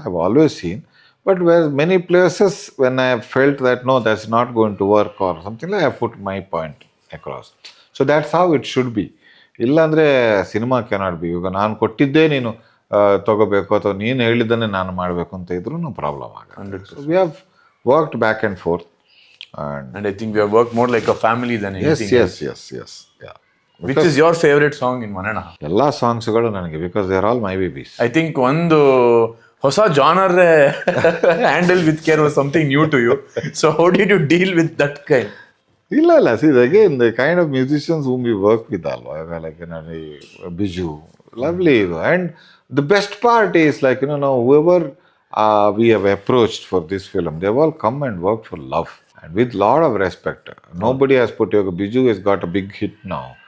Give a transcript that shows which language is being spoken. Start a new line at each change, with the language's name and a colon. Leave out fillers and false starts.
English: I have always seen, but where many places when I felt that no that's not going to work or something like I put my point across. So that's how it should be.
Kannada: ಇಲ್ಲಾಂದರೆ cinema
English: Cannot be.
Kannada: ಇವಾಗ ನಾನು ಕೊಟ್ಟಿದ್ದೇ ನೀನು ತಗೋಬೇಕು ಅಥವಾ ನೀನು ಹೇಳಿದ್ದನ್ನೇ ನಾನು ಮಾಡಬೇಕು ಅಂತ ಇದ್ರೂ ಪ್ರಾಬ್ಲಮ್ ಆಗುತ್ತೆ.
English: So we have worked back and forth. And I think we have worked more like a family than anything else. Yes. Yeah. Which is your favorite song in One and a Half?
Kannada: ಎಲ್ಲ ಸಾಂಗ್ಸ್ಗಳು ನನಗೆ,
English: Because they are all my babies. I think
Kannada: ಒಂದು ಹೊಸ genre
English: Handle with care was something new to you. So how did you deal with that kind? ಇಲ್ಲ see again the kind of musicians whom we work with
Kannada: ಅಲ್ವಾ,
English: Like Biju, lovely ಇದು. And the best part is like
Kannada: ನಾವು
English: Whoever we have approached for this film, they've all come and worked for love and with lot of respect. Nobody has put yoga. Biju has got a big hit now.